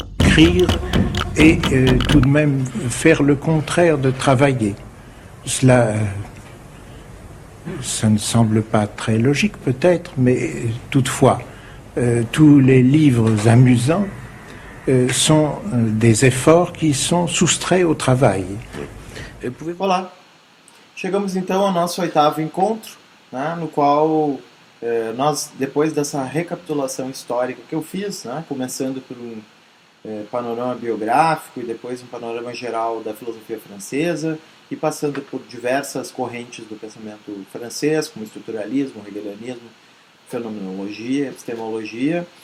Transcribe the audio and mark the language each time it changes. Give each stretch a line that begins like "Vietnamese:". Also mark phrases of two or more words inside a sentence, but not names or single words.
French: écrire et tout de même faire le contraire de travailler. Cela, ça ne semble pas très logique peut-être, mais toutefois, tous les livres amusants sont des efforts qui sont soustraits au travail.
Portuguese: Olá, chegamos então ao nosso 8º encontro, né, no qual nós, depois dessa recapitulação histórica que eu fiz, né, começando por um panorama biográfico e depois um panorama geral da filosofia francesa e passando por diversas correntes do pensamento francês, como estruturalismo, hegelianismo, fenomenologia, epistemologia,